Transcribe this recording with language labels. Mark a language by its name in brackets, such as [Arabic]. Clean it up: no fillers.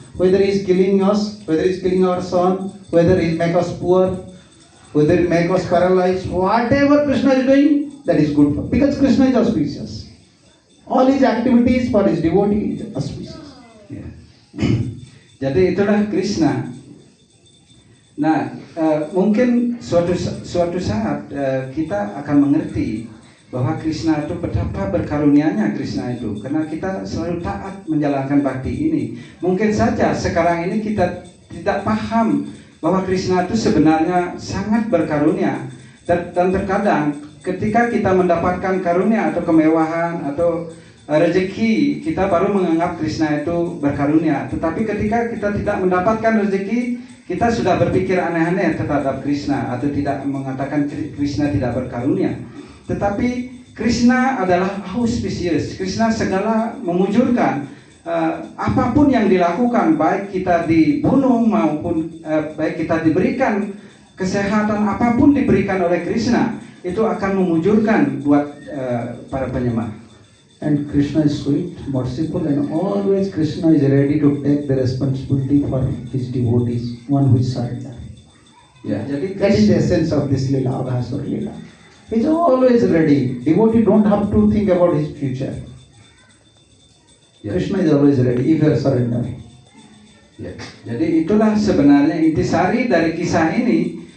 [English] Whether he is killing us, whether he is killing our son, whether he make us poor, whether he make us paralyzed, whatever Krishna is doing, that is good for. Because Krishna is auspicious. All his activities for his devotee is auspicious. [Indonesian] Ya. Jadi itulah Krishna. Nah, mungkin suatu saat kita akan mengerti bahwa Krishna itu betapa berkarunianya Krishna itu, karena kita selalu taat menjalankan bakti ini. Mungkin saja sekarang ini kita tidak paham bahwa Krishna itu sebenarnya sangat berkarunia, dan terkadang ketika kita mendapatkan karunia atau kemewahan atau rezeki, kita baru menganggap Krishna itu berkarunia. Tetapi ketika kita tidak mendapatkan rezeki, kita sudah berpikir aneh-aneh terhadap Krishna atau tidak mengatakan Krishna tidak berkarunia. tetapi Krishna adalah auspicious. Krishna segala memujurkan. Apapun yang dilakukan, baik kita dibunuh maupun baik kita diberikan kesehatan, apapun diberikan oleh Krishna, itu akan memujurkan buat para penyembah. [English] And Krishna is sweet, merciful, and always Krishna is ready to take the responsibility for his devotees, one who is surrender. [Indonesian] Ya, jadi [English] That is the essence of this lila, Aghasura lila. He is always ready. Devotee don't have to think about his future. [Indonesian] Ya. [English] Krishna is always ready if you are surrender. [Indonesian] Ya, jadi itulah sebenarnya intisari dari kisah ini.